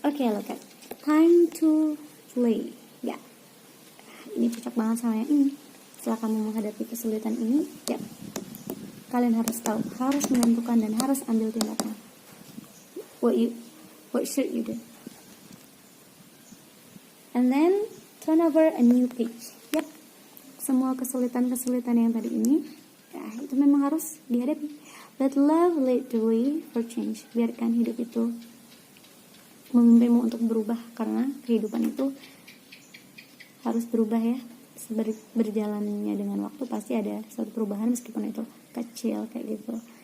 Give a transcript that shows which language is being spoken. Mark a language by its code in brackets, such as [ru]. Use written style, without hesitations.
[en] Okay, look at time to play. [id] Ya, ini cocok banget sama yang ini. Setelah kamu menghadapi kesulitan ini, ya, kalian harus tahu, harus menentukan dan harus ambil tindakan. [en] What should you do? And then turn over a new page. Yep. [id] Semua kesulitan yang tadi ini, ya itu memang harus dihadapi. [en] Let love lead the way for change. [id] Biarkan hidup itu memimpinmu untuk berubah, karena kehidupan itu harus berubah ya. Berjalannya dengan waktu pasti ada suatu perubahan, meskipun itu kecil kayak gitu.